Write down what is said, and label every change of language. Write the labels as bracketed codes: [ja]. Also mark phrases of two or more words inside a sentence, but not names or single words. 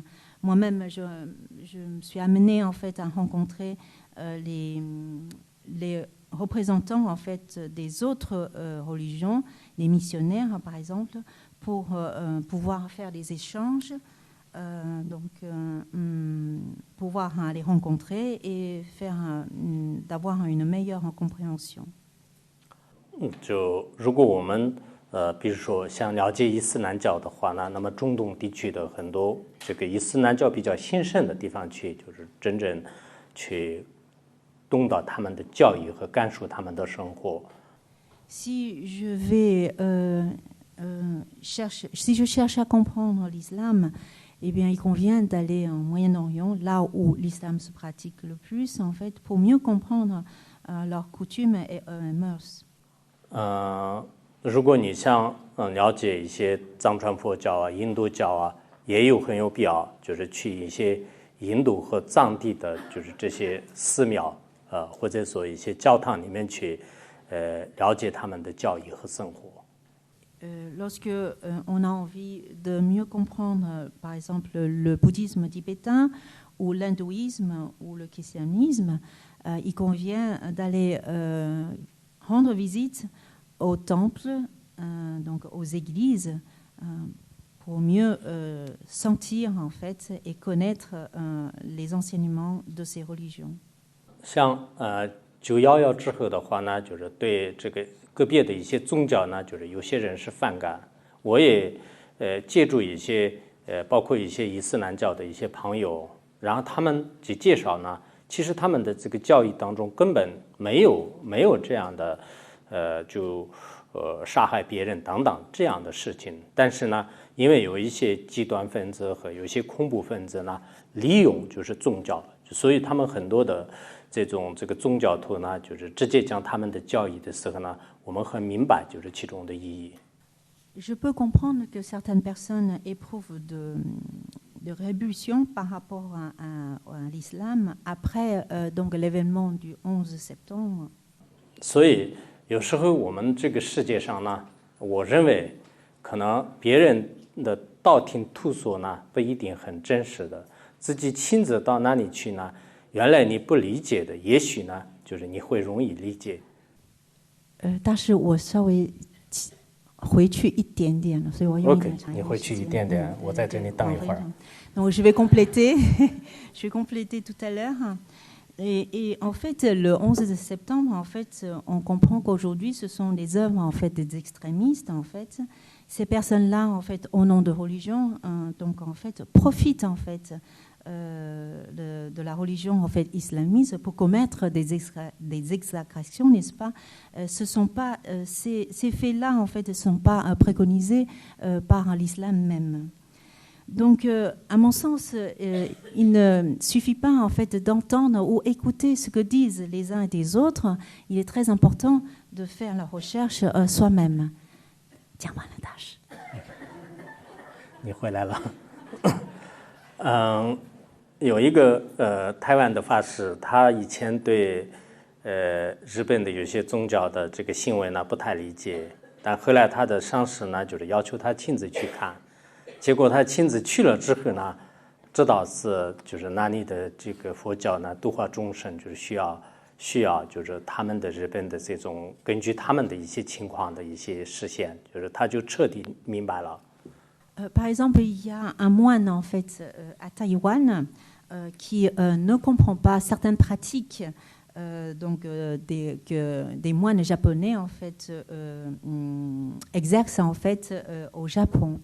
[fr] Moi-même, je me suis amenée en fait à rencontrer les représentants en fait des autres religions, les missionnaires par exemple, pour pouvoir faire des échanges, pouvoir les rencontrer et d'avoir une meilleure compréhension. [zh] 就如果我们比如说想了解伊斯兰教的话呢，那么中东地区的很多这个伊斯兰教比较兴盛的地方去，就是真正去懂到他们的教义和感受他们的生活。 [fr] Si je cherche à comprendre l'islam eh bien, il convient d'aller en Moyen-Orient, là où l'islam se pratique le plus, en fait, pour mieux comprendre leurs coutumes et mœurs. [zh] 如果你想了解一些藏传佛教啊、印度教啊，也很有必要，就是去一些印度和藏地的，就是这些寺庙或者说一些教堂里面去了解他们的教义和生活。 [fr] Lorsque on a envie de mieux comprendre, par exemple, le bouddhisme tibétain ou l'hindouisme ou le christianisme, il convient d'aller rendre visite aux temples, donc aux églises, pour mieux sentir en fait et connaître les enseignements de ces religions. [zh] 像911之后的话呢，就是对这个个别的一些宗教呢，就是有些人是反感。我也借助一些包括一些伊斯兰教的一些朋友，然后他们去介绍呢，其实他们的这个教义当中根本没有这样的杀害别人等等这样的事情。但是呢，因为有一些极端分子和有一些恐怖分子呢，利用就是宗教，所以他们很多的这个宗教徒呢，就是直接讲他们的教义的时候呢，我们很明白就是其中的意义。 [fr] Je peux comprendre que certaines personnes éprouvent de rébulsion par rapport à l'islam après donc l'événement du 11 septembre. [zh] 所以有时候我们这个世界上呢，我认为可能别人的道听途说呢不一定很真实的，自己亲自到那里去呢，原来你不理解的，也许呢就是你会容易理解。但是我稍微回去一点点了，所以我用 OK， 你回去一点点，我在这里等一会儿。 [fr] Donc je vais compléter, je vais compléter tout à l'heure. Et en fait, le 11 septembre, en fait, on comprend qu'aujourd'hui, ce sont des œuvres en fait des extrémistes. En fait, ces personnes-là, en fait, au nom de religion, donc en fait, profitent en fait de la religion en fait islamiste pour commettre des exactions, n'est-ce pas? Ce sont pas ces faits-là en fait ne sont pas préconisés par l'islam même. Donc, à mon sens, il ne suffit pas en fait d'entendre ou écouter ce que disent les uns et les autres. Il est très important de faire la recherche soi-même. [zh] 讲完了，大师。你回来了。有一个台湾的法师，他以前对日本的有些宗教的这个行为呢不太理解，但后来他的上司呢就是要求他亲自去看。结果他亲自去了之后呢，知道就是那里的这个佛教呢度化众生，就是需要就是他们的日本的这种根据他们的一些情况的一些实现，就是他就彻底明白了。 [fr] Par exemple, il y a un moine en fait à Taïwan qui ne comprend pas certaines pratiques donc que des moines japonais en fait exercent en fait au Japon.